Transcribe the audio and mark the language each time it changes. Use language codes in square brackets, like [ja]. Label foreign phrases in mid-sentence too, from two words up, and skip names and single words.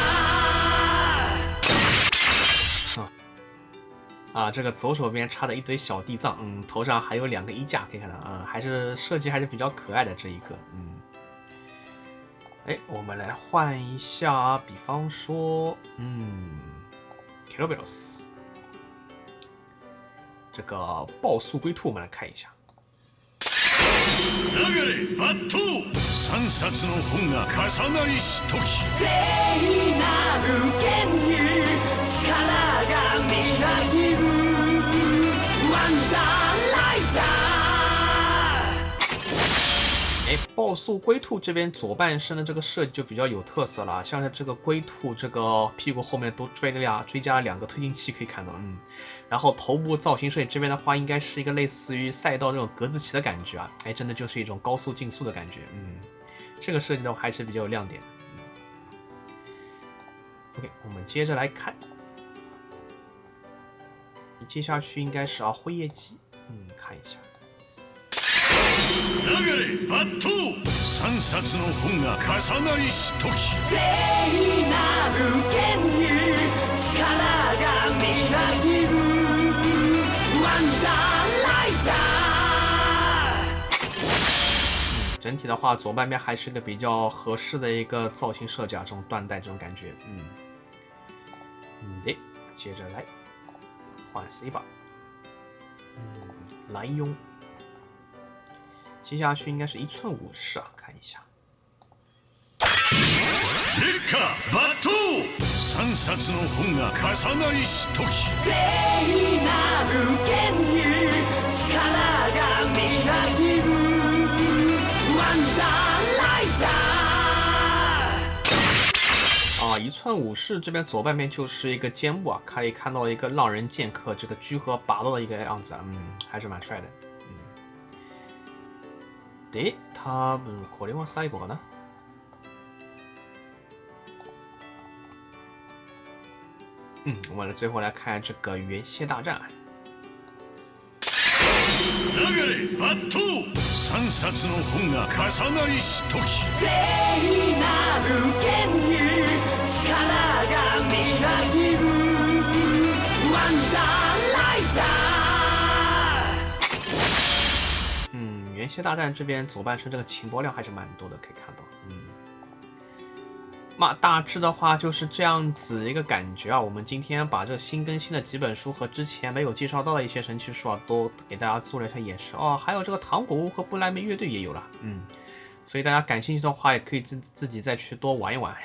[zh] ダー这个左手边插的一堆小地藏，头上还有2个衣架，可以看到还是设计还是比较可爱的这一个，我们来换一下，比方说ケロベロス，这个暴速龟兔，我们来看一下。 [ja] 流れバット3冊の本が重なりし時聖なる剣に力がみなぎるワンダーライダー [zh] 暴速龟兔这边左半身的这个设计就比较有特色了，像是这个龟兔这个屁股后面都追加了2个推进器，可以看到，然后头部造型设计这边的话，应该是一个类似于赛道这种格子棋的感觉啊，真的就是一种高速竞速的感觉，这个设计的话还是比较有亮点的。OK， 我们接着来看，接下去应该是辉夜姬，看一下。 [ja] 流れバット3冊の本が重なりし時聖なる剣に力がみなぎるワンダーライダ [zh] ー整体的话，左半边还是一个比较合适的一个造型设计啊，这种缎带这种感觉，接着来换 C 吧。莱雍。接下去应该是1寸50啊，看一下。 [ja] 烈火抜刀3冊の本が重なりし時聖なる剣に力がみなぎるワンダーライダー [zh] 1 寸50这边左半边就是一个肩部啊，可以看到一个浪人剑客这个居合拔刀的一个样子啊，还是蛮帅的。 [ja] で、多分これは最後かな。 [zh] 我们最后来看这个元蝎大战。 [ja] 流れ抜刀3冊の本が重なりし時聖なる剣に力がみなぎるワンダーライダー [zh] 元蝎大战这边左半身这个情报量还是蛮多的，可以看到。那大致的话就是这样子一个感觉啊。我们今天把这个新更新的几本书和之前没有介绍到的一些神奇书啊，都给大家做了一下演示哦。还有这个糖果屋和不莱梅乐队也有了，所以大家感兴趣的话，也可以自己再去多玩一玩。